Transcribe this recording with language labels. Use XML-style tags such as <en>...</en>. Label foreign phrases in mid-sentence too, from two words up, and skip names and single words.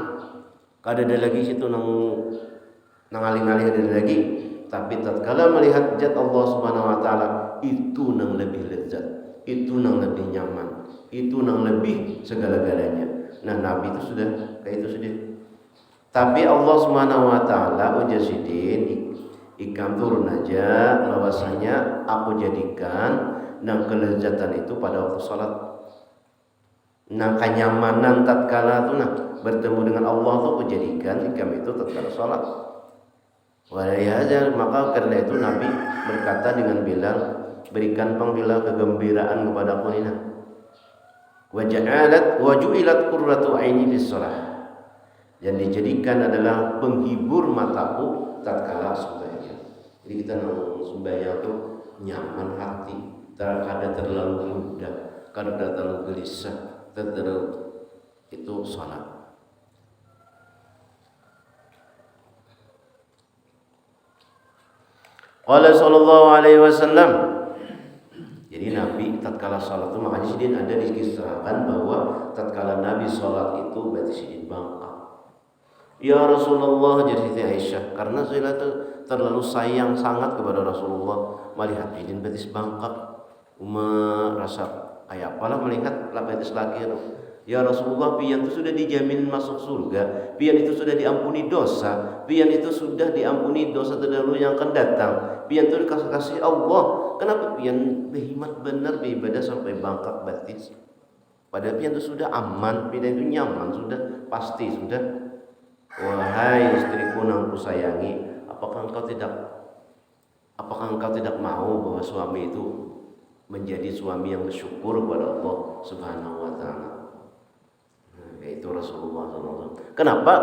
<bjn>Kada ada lagi situ nang alih-alih ada lagi, tapi tatkala melihat zat Allah</bjn> <ar>سبحانه وتعالى</ar> <bjn>itu nang lebih lezat, itu nang lebih nyaman, itu nang lebih segala-galanya. Nah, Nabi itu sudah kayak itu sudah. Tapi Allah</bjn> <ar>سبحانه وتعالى</ar> <bjn>ujar Sidin, ikam turun aja bahwasanya aku jadikan nang kelezatan itu pada waktu salat. Nang kenyamanan tatkala itu bertemu dengan Allah tuh aku jadikan ikam itu tatkala salat.</bjn> <id>Walihada maka karena itu Nabi berkata dengan Bilal, berikan Bilal kegembiraan kepada aku ini.</id> <ar>وجعلت قرة عيني بالصلاة.</ar> <id>Dan dijadikan adalah penghibur mataku tatkala sembahyang.</id> <bjn>Jadi kita sembahyang itu nyaman hati, kada terlalu mudah, kada terlalu gelisah, terlalu itu salat.</bjn> <ar>قال صلى الله عليه وسلم.</ar> <bjn>Jadi Nabi tatkala salat itu makanya Sidin ada dikisahkan bahwa tatkala Nabi salat itu berarti Sidin bangkak.</bjn> <ar>يا رسول الله,</ar> <bjn>jadi Siti Aisyah, karena saya terlalu sayang sangat kepada Rasulullah, melihat Sidin betis bangkak, merasa kayak apalah melihat betis laki.</bjn> <ar>يا رسول الله,</ar> <bjn>pian itu sudah dijamin masuk surga, pian itu sudah diampuni dosa, pian itu sudah diampuni dosa terdahulu yang akan datang, pian itu dikasih Allah. Kenapa pian berhikmat benar beribadah sampai bangkak betis? Padahal pian itu sudah aman, pian itu nyaman, sudah pasti sudah.</bjn> <id>Wahai istriku yang kusayangi, apakah engkau tidak mau bahwa suami itu menjadi suami yang bersyukur kepada Allah</id> <ar>سبحانه وتعالى?</ar> <id>Yaitu Rasulullah SAW. Kenapa?</id>